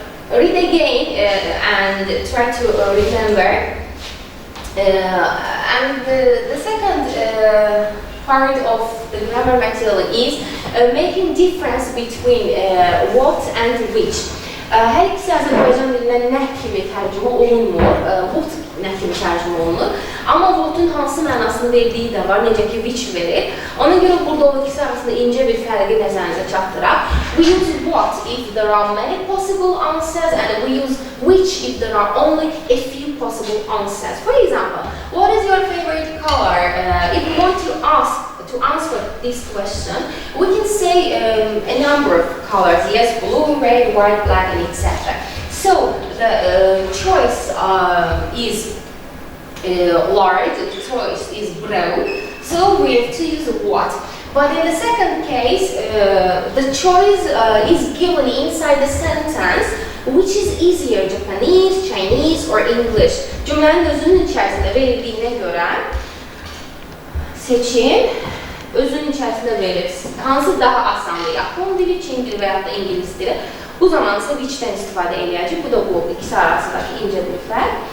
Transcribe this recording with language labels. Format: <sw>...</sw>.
<en>Read again and try to remember. And the second part of the grammar material is making difference between what and which.</en> <az>Hər ikisi Azərbaycan dilindən nə kimi tərcümə olunmur, what nə kimi tərcümə olunur. Amma what'un hansı mənasını verdiyi də var, necə ki which verir. Ona görə burada o ikisi arasında incə bir fərqi nəzərinizə çatdıraq.</az> <en>We use what if there are many possible answers, and we use which if there are only a few possible answers. For example, what is your favorite color? If we want to answer this question, we can say a number of colors. Yes, blue, red, white, black, and etc. So the choice is large, the choice is broad, so we have to use what. But in the second case, the choice is given inside the sentence, which is easier, Japanese, Chinese, or English.</en> <az>Cümlənin özünün içərisində verildiyinə görə seçim özünün içərisində verilir. Hansı daha asandır? Yapon dili, Çin dili və ya da İngilis dili. Bu zaman ise which'dən istifadə edəcək. Bu da bu ikisi arasındakı incə bir fərq.</az>